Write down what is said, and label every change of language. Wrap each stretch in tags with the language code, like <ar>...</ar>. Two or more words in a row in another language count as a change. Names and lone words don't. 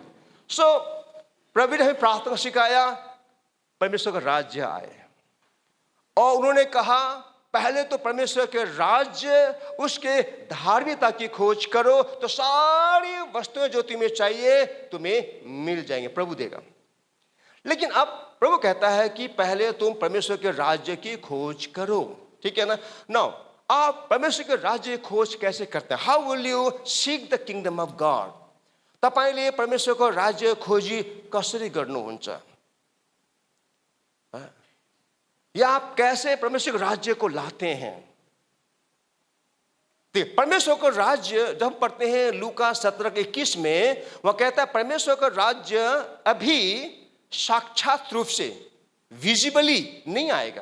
<hi>सो प्रभु ने हमें प्रार्थना सिखाया, परमेश्वर का राज्य आए, और उन्होंने कहा पहले तो परमेश्वर के राज्य, उसके धार्मिकता की खोज करो, तो सारी वस्तुएं जो तुम्हें चाहिए तुम्हें मिल जाएंगे, प्रभु देगा। लेकिन अब प्रभु कहता है कि पहले तुम परमेश्वर के राज्य की खोज करो, ठीक है ना। नाउ आप परमेश्वर के राज्य की खोज कैसे करते हैं?</hi> <en>How will you seek the kingdom of God?</en> <ne>तपाईले परमेश्वरको राज्य खोजी कसरी गर्नुहुन्छ?</ne> <hi>या आप कैसे परमेश्वर के राज्य को लाते हैं? परमेश्वर का राज्य जब पढ़ते हैं लूका 17:21 में, वह कहता है परमेश्वर का राज्य अभी साक्षात रूप से विजिबली नहीं आएगा।</hi>